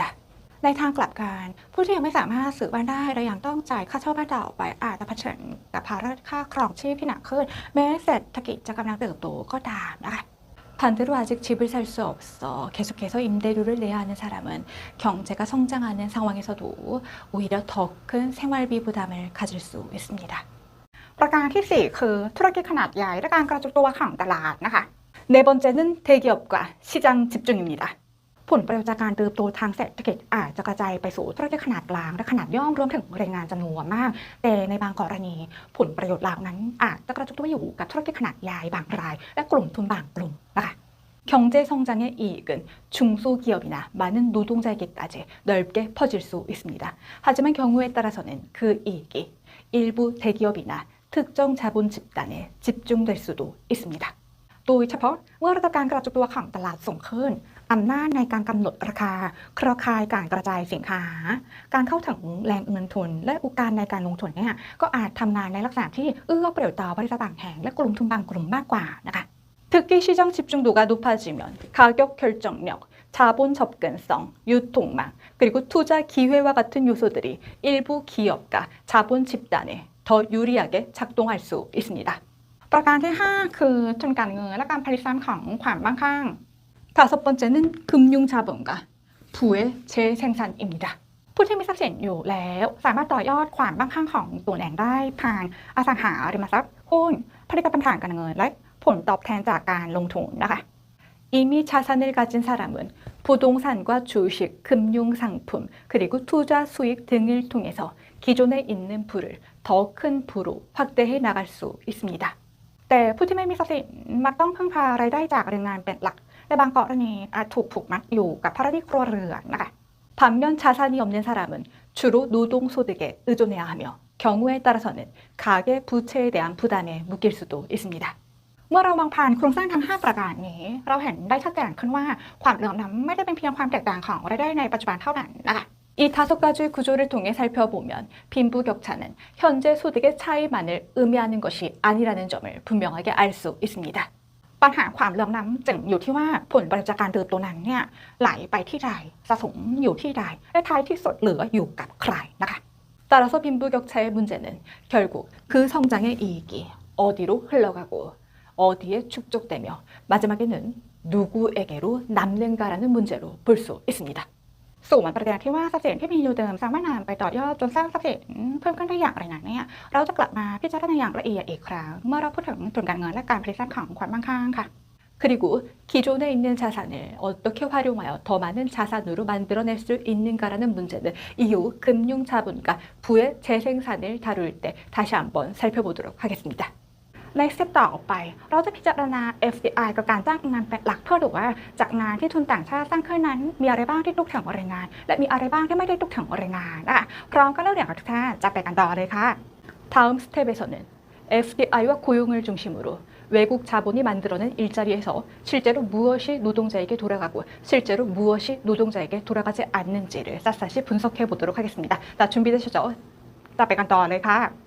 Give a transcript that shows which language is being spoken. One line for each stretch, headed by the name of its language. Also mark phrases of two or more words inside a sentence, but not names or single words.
Thai: ในทางกลับกันผู้ที่ยังไม่สามารถซื้อบ้านได้และยังต้องจ่ายค่าเช่าบ้านต่อไปอาจจะเผชิญกับภาระค่าครองชีพที่หนักขึ้นแม้เศรษฐกิจจะกำลังเติบโตก็ตามนะคะ
Korean: 반대로 아직 집을 살 수 없어 계속해서 임대료를 내야 하는 사람은 경제가 성장하는 상황에서도 오히려 더 큰 생활비 부담을 가질 수 있습니다.
Thai: ประการที่ 4 คือธุรกิจขนาดใหญ่และการกระจุกตัวของตลาดนะคะ
Korean: 네 번째는 대기업과 시장 집중입니다.
Thai: ผลประโยชน์จากการเติบโตทางเศรษฐกิจอาจจะกระจายไปสู่ธุรกิจขนาดกลางและขนาดย่อมรวมถึงแรงงานจำนวนมาก แต่ในบางกรณีผลประโยชน์เหล่านั้นอาจจะกระจุกตัวอยู่กับธุรกิจขนาดใหญ่บางรายและกลุ่มทุนบางกลุ่มนะคะ
Korean: 경제 성장의 이익은 중소기업이나 많은 노동자에게까지 넓게 퍼질 수 있습니다. 하지만 경우에 따라서는 그 이익이 일부 대기업이나 특정 자본 집단에 집중될 수도 있습니다.
Thai: โดยเฉพาะเมื่อระดับการกระจุกตัวของตลาดสูงขึ้นอำนาจในการกำหนดราคาเครือข่ายการกระจายสินค้า การเข้าถึงแหล่งเงินทุนและโอกาสในการลงทุนเนี่ยก็อาจทำงานในลักษณะที่เอื้อประโยชน์ต่อบริษัทบางแห่งและกลุ่มทุนบางกลุ่มมากกว่านะคะ
Korean: 특히 시장 집중도가 높아지면 가격 결정력, 자본 접근성, 유통망, 그리고 투자 기회와 같은 요소들이 일부 기업과 자본 집단에 더 유리하게 작동할 수 있습니다.
Thai: ประการที่ 5 คือทุนการเงินและการผลิตซ้ำของความมั่งคั่ง
Korean: 다섯 번째는 금융자본과 부의 재생산입니다.
Thai: ผู้ที่มีทรัพย์สินอยู่แล้วสามารถต่อยอดความมั่งคั่งของตัวเองได้ผ่านอสังหาริมทรัพย์หุ้นผลิตภัณฑ์ทางการเงินและผลตอบแทนจากการลงทุนนะคะ
Korean: 이미 자산을 가진 사람은 부동산과 주식, 금융상품, 그리고 투자 수익 등을 통해서 기존에 있는 부를 더 큰 부로 확대해 나갈 수 있습니다.
Thai: แต่ผู้ที่ไม่มีทรัพย์สินมักต้องพึ่งพารายได้จากแรงงานเป็นหลักและบางกรณีอาจถูกผูกมัดอยู่กับภาระหนี้ครัวเรือนนะคะ
Korean: 반면 자산이 없는 사람은 주로 노동소득에 의존해야 하며 경우에 따라서는 가계 부채에 대한 부담에 묶일 수도 있습니다.
Thai: เมื่อเรามองผ่านโครงสร้างทั้ง 5 ประการนี้เราเห็นได้ชัดเจนขึ้นว่าความเหลื่อมล้ำไม่ได้เป็นเพียงความแตกต่างของรายได้ในปัจจุบันเท่านั้นนะคะ
Korean: 이 다섯 가지 구조를 통해 살펴보면 빈부격차는 현재 소득의 차이만을 의미하는 것이 아니라는 점을 분명하게 알 수 있습니다.
Thai: ปัญหาความเหลื่อมล้ำจึงอยู่ที่ว่าผลประโยชน์จากการเติบโตนั้นเนี่ยไหลไปที่ใดสะสมอยู่ที่ใดและท้ายที่สุดเหลืออยู่กับใครนะคะ
Korean: 따라서 빈부격차의 문제는 결국 그 성장의 이익이 어디로 흘러가고 어디에 축적되며 마지막에는 누구에게로 남는가라는 문제로 볼 수 있습니다.
Thai: ส่วนประเด็นที่ว่าทรัพย์สินที่มีอยู่เดิมสามารถนำไปต่อยอดจนสร้างทรัพย์สินเพิ่มขึ้นได้อย่างไรนั้นเนี่ยเราจะกลับมาพิจารณาอย่างละเอียดอีกครั้งเมื่อเราพูดถึงทุนการเงินและการผลิตทรัพย์ของความมั่งคั่งค่ะ
Korean: 그리고 기존에 있는 자산을 어떻게 활용하여 더 많은 자산으로 만들어낼 수 있는가라는 문제는 이후 금융자본과 부의 재생산을 다룰 때 다시 한번 살펴보도록 하겠습니다.
Thai: ในสเต็ปต่อไปเราจะพิจารณา FDI กับการจ้างงานเป็นหลักเพื่อดูว่าจากงานที่ทุนต่างชาติสร้างขึ้นนั้นมีอะไรบ้างที่ตกถึงแรงงานและมีอะไรบ้างที่ไม่ได้ตกถึงแรงงานนะคะพร้อมกันแล้วเดี๋ยวทุกท่านจะไปกันต่อเลยค่ะ
Korean: 다음 스텝에서는 FDI와 고용을 중심으로 외국 자본이 만들어낸 일자리에서 실제로 무엇이 노동자에게 돌아가고 실제로 무엇이 노동자에게 돌아가지 않는지를 샅샅이 분석해 보도록 하겠습니다. 자, 준비되셨죠?
Thai: จะไปกันต่อเลยค่ะ